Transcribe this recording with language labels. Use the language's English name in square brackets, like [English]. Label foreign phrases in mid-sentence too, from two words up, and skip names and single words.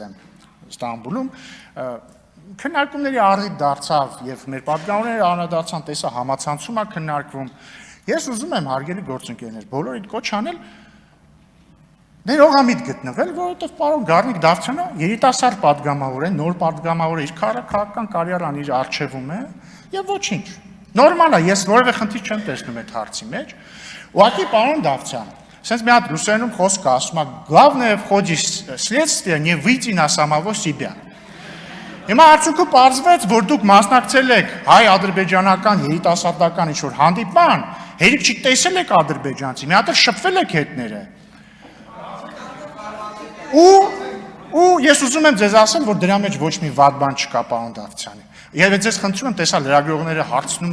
[Armenian] եմ Ստամբուլում, քննարկումների առիթ դարձավ եւ մեր падգամավորները անդրադարձան, տեսա համացանցում է քննարկվում։ Ես ուզում եմ հարգելի գործընկերներ, բոլորիդ կոչ անել ներողամիտ գտնվել, որովհետեւ պարոն Գառնիկ Դավթյանը երիտասարդ падգամավոր է, նոր падգամավոր է, իր քաղաքական կարիերան իր արժևում է եւ ոչինչ։ Նորմալ է, ես որևէ խնդիր չեմ տեսնում այդ հարցի մեջ։ Ուղղակի պարոն Դավթյան, sense մի հատ ռուսերենում խոսք կա, ասում է [Russian] «Главное в ходе следствия не выйти на самого себя»։ [Armenian] Հիմա արդյունքում պարզվեց, որ դուք մասնակցել եք հայ-ադրբեջանական երիտասարդական ինչ-որ հանդիպման, հերիք չի տեսել եք ադրբեջանցի, մի հատ էլ շփվել եք հետները։ Ու ես ուզում եմ ձեզ ասել, որ դրա մեջ ոչ մի վատ բան չկա, պարոն Դավթյանի։ Եվ ձեզ խնդրում եմ, տեսա լրագրողները հարցնում